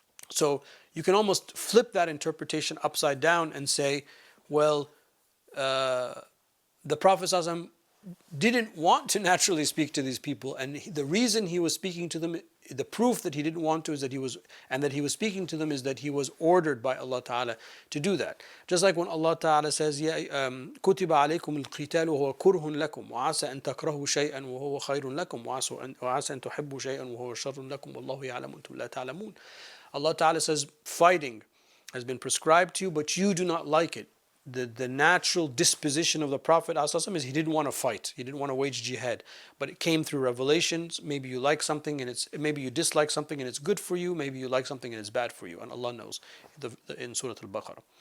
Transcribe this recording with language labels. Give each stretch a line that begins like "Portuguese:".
English: So you can almost flip that interpretation upside down and say, well, the Prophet ﷺ didn't want to naturally speak to these people, and the reason he was speaking to them, the proof that he didn't want to is that he was speaking to them is that he was ordered by Allah Ta'ala to do that. Just like when Allah Ta'ala says,
Arabic: كُتِبَ عَلَيْكُمُ الْقِتَالُ وَهُوَ كُرْهٌ لَكُمْ وَعَسَى أَن تَكْرَهُوا شَيْئًا وَهُوَ خَيْرٌ لَكُمْ وَعَسَى أَن تُحِبُّوا شَيْئًا وَهُوَ شَرٌ لَكُمْ وَاللَّهُ يَعْلَمُ وَأَنْتُمْ لَا تَعْلَمُونَ.
English: Allah Ta'ala says fighting has been prescribed to you, but you do not like it. The natural disposition of the Prophet ﷺ is he didn't want to fight. He didn't want to wage jihad. But it came through revelations. Maybe you like something and maybe you dislike something and it's good for you. Maybe you like something and it's bad for you. And Allah knows in Surah Al-Baqarah.